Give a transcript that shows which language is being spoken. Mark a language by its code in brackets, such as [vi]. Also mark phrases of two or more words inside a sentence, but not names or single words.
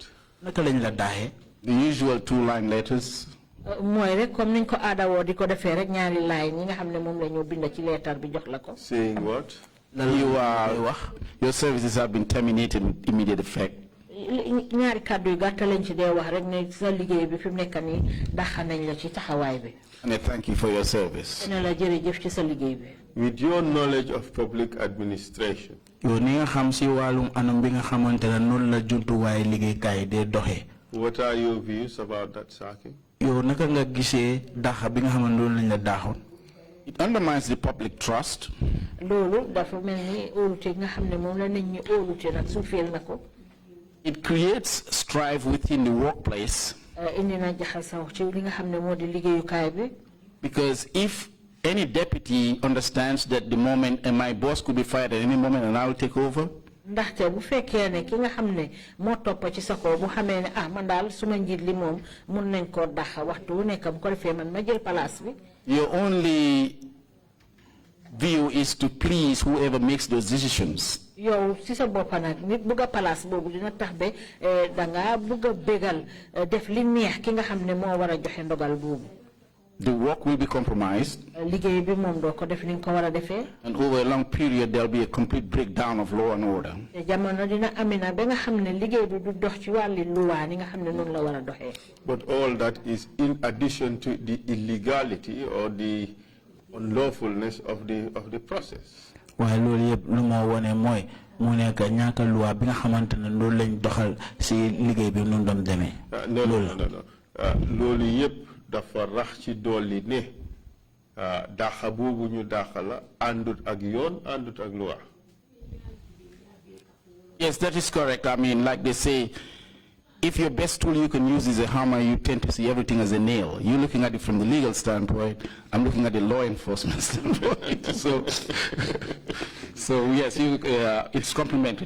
[wo] naka lañ la daaxee. [en] The usual 2-line letters. [wo] mooy rek comme niñ ko aada woo di ko defee rek ñaari laay ñi nga xam ne moom la ñoo bind ci leetar bi jox la ko. [en] Saying what? Your services have been terminated with immediate effect. [wo] ñaari kàddu yu gàtt lañ ci dee wax rek ne sa liggéey bi fi mu nekk nii dàq nañ la ci taxawaay bi. [en] And I thank you for your service. [wo] ne la jërëjëf ci sa liggéey bi. [en] With your knowledge of public administration, [wo] yow ni nga xam si wàllum anam bi nga xamante ne noonu la jumtuwaay liggéeykaay dee doxee. [en] what are your views about that sacking? [wo] yow naka nga gisee dàq bi nga xamante loolu lañ la daaxoon. [en] It undermines the public trust. [wo] loolu dafa mel ni óolute nga xam ne moom la nit ñi óolute nag suufeel na ko. [en] It creates strife within the workplace. Because if any deputy understands that the moment and my boss could be fired at any moment and I will take over, [wo] ndaxte bu fekkee ne ki nga xam ne moo toppa ci sa kaw bu xamee ne man daal suma njiit li moom mun nañ koo dax waxtu wu nekk bu ko defee man ma jël place bi. [en] Your only view is to please whoever makes those decisions. [wo] yow si sa bopp nag nit bugg a place boobu dina tax ba danga bugg a bégal def li neex ki nga xam ne moo war a joxe ndogal boobu. [en] The work will be compromised. And over a long period, there will be a complete breakdown of law and order. But all that is in addition to the illegality or the unlawfulness of the process. No. [wo] dafa rax ci dolli ne daxa boobu ñu daxala àndut ak yoon àndut ak loi. [en] Yes, that is correct. I mean, like they say, if your best tool you can use is a hammer, you tend to see everything as a nail. You're looking at it from the legal standpoint. I'm looking at the law enforcement standpoint. So yes, it's complimentary.